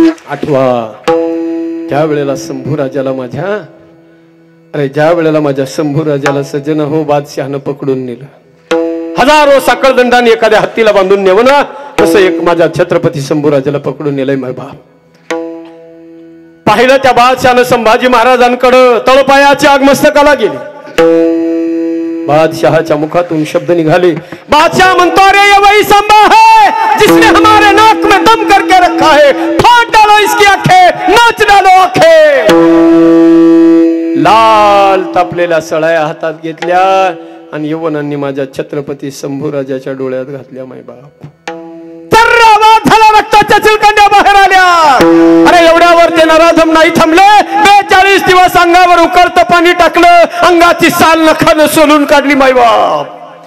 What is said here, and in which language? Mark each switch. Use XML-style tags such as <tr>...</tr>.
<mr>आठवा, त्यावेळेला शंभू राजाला माझ्या ज्या वेळेला माझ्या शंभू राजाला सज्जन हो बादशहानं पकडून नेलं, हजारो साखळदंडाने एखाद्या हत्तीला बांधून नेवं ना, तसं एक माझ्या छत्रपती शंभू राजाला पकडून नेलंय माय बाप. पाहिलं त्या बादशहानं संभाजी महाराजांकडे तळपायाची आगमस्तकाला गेली. बादशहाच्या मुखातून शब्द निघाले. बादशाह म्हणतो</mr> <hi>अरे ये वही संभा है जिसने हमारे नाक में दम करके रखा है, फाड़ डालो इसकी आंखें, नाच डालो आंखें.</hi> <mr>लाल तापलेल्या सळाया हातात घेतल्या आणि यवनांनी माझ्या छत्रपती शंभू राजाच्या डोळ्यात घातल्या माय बाप. झाला, रक्ताच्या चिलकंड्या बाहेर आल्या. अरे एवढ्यावर ते नराधम नाही थांबले. 42 दिवस अंगावर उकळतं पाणी टाकलं, अंगाची साल नखानं सोलून काढली माय बाप.</mr>